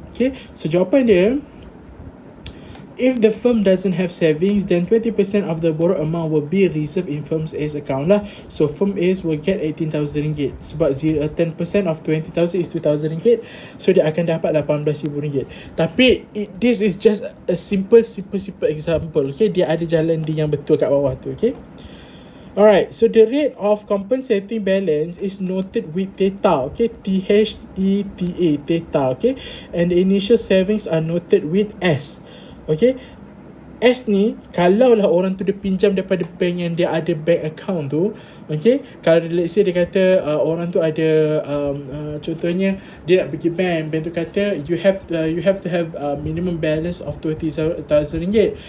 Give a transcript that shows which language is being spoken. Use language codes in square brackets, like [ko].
[en] Okay, so [ms] jawapan dia, [en] if the firm doesn't have savings, then 20% of the borrowed amount will be reserved in firm's A's account lah. So firm A's will get RM18,000. [ms] Sebab [en] 10% of 20,000 is RM2,000. [ms] So dia akan dapat RM18,000. Tapi [en] this is just a simple example. [ms] Okay, dia ada jalan D yang betul kat bawah tu. Okay. [en] Alright, so the rate of compensating balance is noted with theta. Okay, theta. Okay, and the initial savings are noted with S. Okay, [ms] S ni, kalau lah orang tu dia pinjam daripada bank yang dia ada bank account tu, okay, kalau [en] let's say [ms] dia kata orang tu ada contohnya dia nak pergi bank tu kata [en] you have to have minimum balance of 20,000 ringgit.